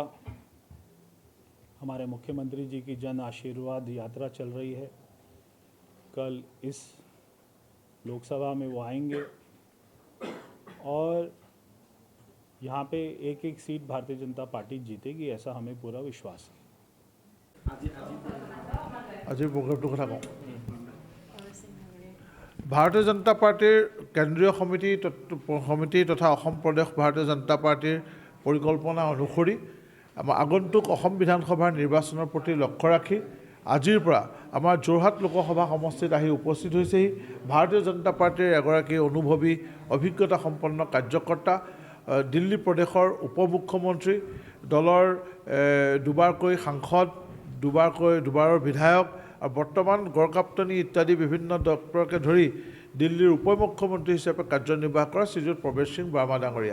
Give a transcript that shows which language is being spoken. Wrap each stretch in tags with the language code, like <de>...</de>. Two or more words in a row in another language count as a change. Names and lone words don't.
<hi>हमारे मुख्यमंत्री जी की जन आशीर्वाद यात्रा चल रही है। कल इस लोकसभा में वो आएंगे और यहाँ पे एक एक सीट भारतीय जनता पार्टी जीतेगी, ऐसा हमें पूरा विश्वास है।</hi> <as>আজি প্ৰগ্ৰামটোৰ কথা কওঁ। ভাৰতীয় জনতা পাৰ্টিৰ কেন্দ্ৰীয় সমিতি তথা অসম প্ৰদেশ ভাৰতীয় জনতা পাৰ্টিৰ পৰিকল্পনা অনুসৰি আমাৰ আগন্তুক অসম বিধানসভাৰ নিৰ্বাচনৰ প্ৰতি লক্ষ্য ৰাখি আজিৰ পৰা আমাৰ যোৰহাট লোকসভা সমষ্টিত আহি উপস্থিত হৈছেহি ভাৰতীয় জনতা পাৰ্টিৰ এগৰাকী অনুভৱী অভিজ্ঞতা সম্পন্ন কাৰ্যকৰ্তা, দিল্লী প্ৰদেশৰ উপ মুখ্যমন্ত্ৰী, দলৰ দুবাৰকৈ সাংসদ, দুবাৰৰ বিধায়ক আৰু বৰ্তমান গড়কাপ্তানি ইত্যাদি বিভিন্ন দপ্তৰকে ধৰি দিল্লীৰ উপ মুখ্যমন্ত্ৰী হিচাপে কাৰ্যনিৰ্বাহ কৰা শ্ৰীযুত প্ৰৱেশ সিং বাৰ্মা ডাঙৰীয়া।</as>